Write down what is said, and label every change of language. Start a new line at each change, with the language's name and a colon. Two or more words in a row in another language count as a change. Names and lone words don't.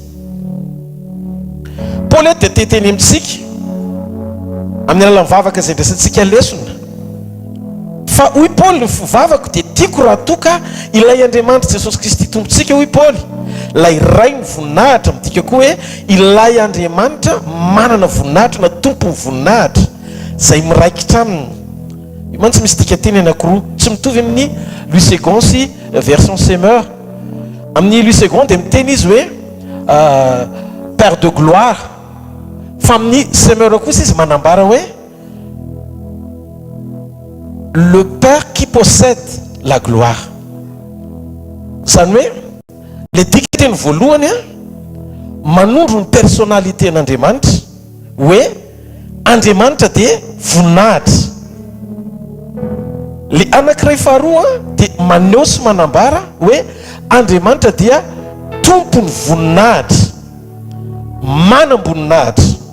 Malagasy: Paoly eto dia teteny amintsika amin'ny alalan'ny vavaka izay ndraisantsika lesona fa hoy Paoly ny fivavako dia tiako raha toka ilay Andriamanitra Jesosy Kristy tompontsika hoy Paoly lay ray ny voninahitra midika koa hoe ilay Andriamanitra manana voninahitra na tompony voninahitra zay miraikitra aminy. Io mantsy misy dika teny anankiroa tsy mitovy amin'ny Louis II sy version Semeur. Amin'ny Louis II dia miteny izy hoe
French: Père de gloire
Malagasy: fa amin'ny Semeur kosa izy manambara hoe
French: le Père qui possède la gloire.
Malagasy: Zany hoe le dika teny voalohany a manondro ny personnalité n'Andriamanitra hoe Andriamanitra dia voninahitra. Le anankiray faharoa dia maneho sy manambara hoe Andriamanitra dia tompony voninahitra manam-boninahitra.